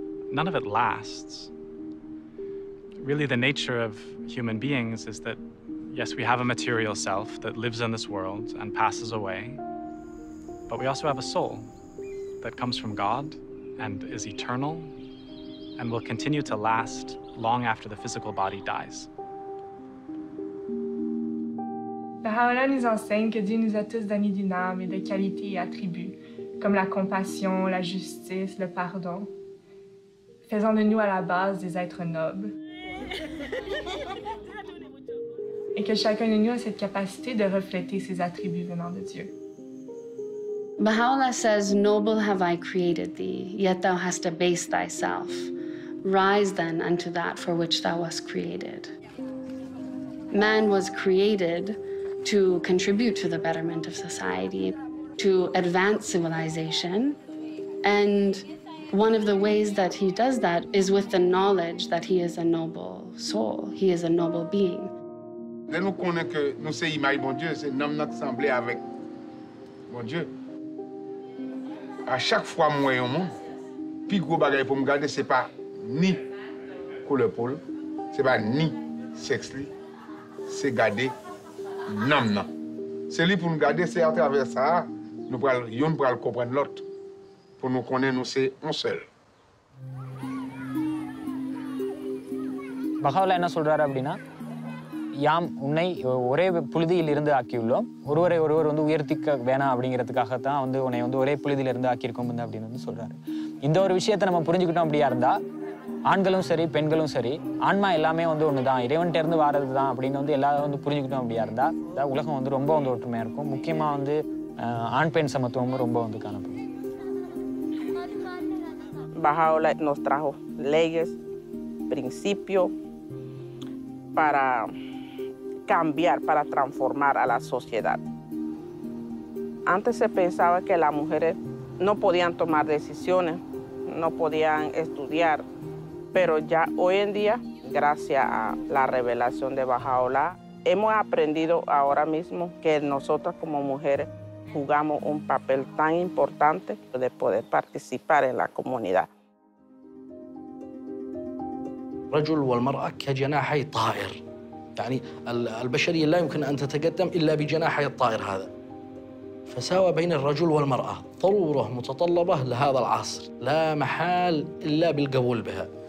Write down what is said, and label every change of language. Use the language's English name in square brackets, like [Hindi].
[English] None of it lasts. Really, the nature of human beings is that, yes, we have a material self that lives in this world and passes away, but we also have a soul that comes from God and is eternal and will continue to last long after the physical body dies. [French] Bahá'u'lláh nous enseigne que Dieu nous a tous donné d'une âme et de qualités et attributs, comme la compassion, la justice, le pardon, faisant de nous à la base des êtres nobles. Et que chacun de nous a cette capacité de refléter ces attributs venant de Dieu. [English] Baha'u'lláh says, "Noble have I created thee, yet thou hast abased thyself. Rise then unto that for which thou wast created." Man was created to contribute to the betterment of society, to advance civilization, and one of the ways that he does that is with the knowledge that he is a noble soul, he is a noble being. [French] Dès nous connaissons que nous sommes l'image de bon Dieu, c'est nous qui semblons avec bon Dieu. À chaque fois que je vois un monde, le plus gros bagage pour me garder, ce n'est pas ni couleur peau, ce n'est pas ni sexe, c'est garder l'âme. C'est lui pour nous garder, c'est à travers ça, nous pourrons comprendre l'autre. Pour nous connaître, nous sommes un seul. [Tamil] Bahá'u'lláh என்ன சொல்றாரு அப்படின்னா, யாம் உன்னை ஒரே புழுதியில் இருந்து ஆக்கியுள்ளோம், ஒருவரை ஒருவர் உயர்த்திக்க வேணாம் அப்படிங்கிறதுக்காகத்தான் உன்னை ஒரே புழுதியில இருந்து ஆக்கியிருக்கோம் அப்படின்னு சொல்றாரு. இந்த ஒரு விஷயத்தை நம்ம புரிஞ்சுக்கிட்டோம் அப்படியா இருந்தா, ஆண்களும் சரி பெண்களும் சரி, ஆன்மா எல்லாமே ஒண்ணுதான், இறைவன்கிட்ட இருந்து வாரது தான் அப்படின்னு எல்லாரும் புரிஞ்சுக்கிட்டோம் அப்படியா இருந்தா, உலகம் ரொம்ப ஒற்றுமையா இருக்கும். முக்கியமா ஆண் பெண் சமத்துவமும் ரொம்ப காணப்படும். [Spanish] Bahá'u'lláh nos trajo leyes, principios para cambiar, para transformar a la sociedad. Antes se pensaba que las mujeres no podían tomar decisiones, no podían estudiar, pero ya hoy en día, gracias a la revelación de Bahá'u'lláh, hemos aprendido ahora mismo que nosotras como mujeres jugamos un papel tan importante de poder participar en la comunidad. [Arabic] الرجل والمرأة كجناحي طائر، يعني البشرية لا يمكن أن تتقدم إلا بجناحي الطائر هذا. فساوى بين الرجل والمرأة ضرورة متطلبة لهذا العصر، لا محال إلا بالقبول بها.